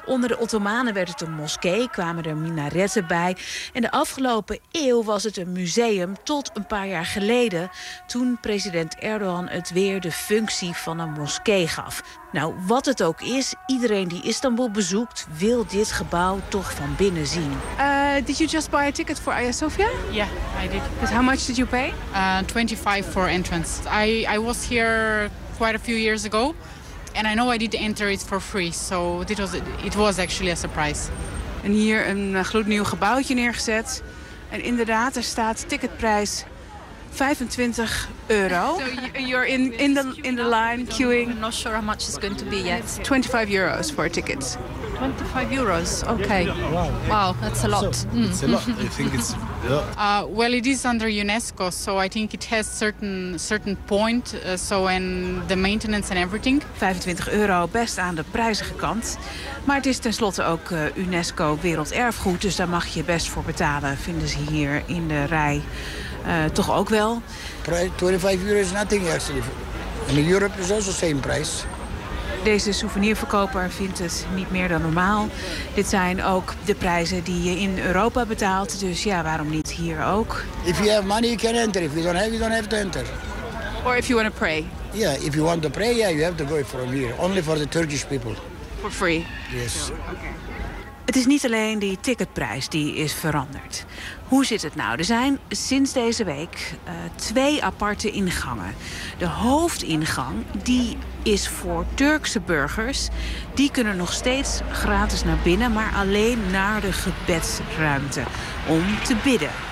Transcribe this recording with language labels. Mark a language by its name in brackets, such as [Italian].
[Dutch] Onder de Ottomanen werd het een moskee, kwamen er minaretten bij. En de afgelopen eeuw was het een museum tot een paar jaar geleden, toen president Erdogan het weer de functie van een moskee gaf. Nou, wat het ook is, iedereen die Istanbul bezoekt wil dit gebouw toch van binnen zien. [English] Did you just buy a ticket for Hagia Sophia? Yeah, I did. But how much did you pay? €25 for entrance. I was here quite a few years ago and I know I did enter it for free. So it was actually a surprise. [Dutch] En hier een gloednieuw gebouwtje neergezet. En inderdaad, er staat ticketprijs €25. [English] So you're in the line queuing. I'm not sure how much it's going to be yet. €25 for a ticket. €25. Okay. Wow, that's a lot. It's a lot. I think it's. Yeah. Well, it is under UNESCO, so I think it has certain point. So and the maintenance and everything. [Dutch] €25, best aan de prijzige kant. Maar het is tenslotte ook UNESCO werelderfgoed, dus daar mag je best voor betalen. Vinden ze hier in de rij. Toch ook wel. [English] €25 is nothing actually. En in Europe is also the same price. [Dutch] Deze souvenirverkoper vindt het niet meer dan normaal. Dit zijn ook de prijzen die je in Europa betaalt. Dus ja, waarom niet hier ook? [English] If you have money, you can enter. If you don't have to enter. Or if you want to pray. Yeah, if you want to pray, yeah, you have to go from here. Only for the Turkish people. For free. Yes. Okay. [Dutch] Het is niet alleen die ticketprijs die is veranderd. Hoe zit het nou? Er zijn sinds deze week twee aparte ingangen. De hoofdingang die is voor Turkse burgers. Die kunnen nog steeds gratis naar binnen, maar alleen naar de gebedsruimte om te bidden.